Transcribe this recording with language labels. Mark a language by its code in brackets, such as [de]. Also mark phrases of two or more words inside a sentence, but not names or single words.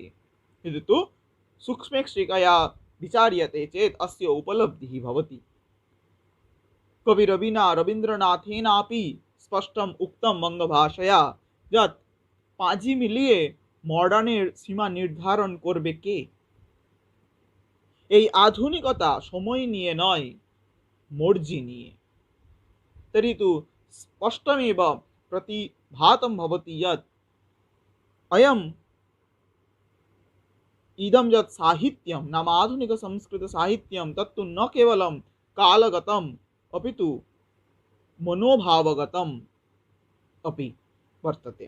[sa] यदि तु सूक्ष्मेक्षिकया विचार्यते चेत् अस्य उपलब्धिः भवति। कविरविना रवीन्द्रनाथेनापि स्पष्टम् उक्तं बङ्गभाषया यत् [bn] পাঁজি মিলিয়ে মডার্নের সীমা নির্ধারণ করবে কে। এই আধুনিকতা সময় নিয়ে নয়, মর্জি নিয়ে। [sa] तर्हि तु स्पष्टमेव प्रतिभातं भवति यत् अयम् इदं यत् साहित्यं नाम आधुनिक संस्कृत साहित्यं तत्तु न केवलं कालगतम् अपितु मनोभावगतम् अपि वर्तते।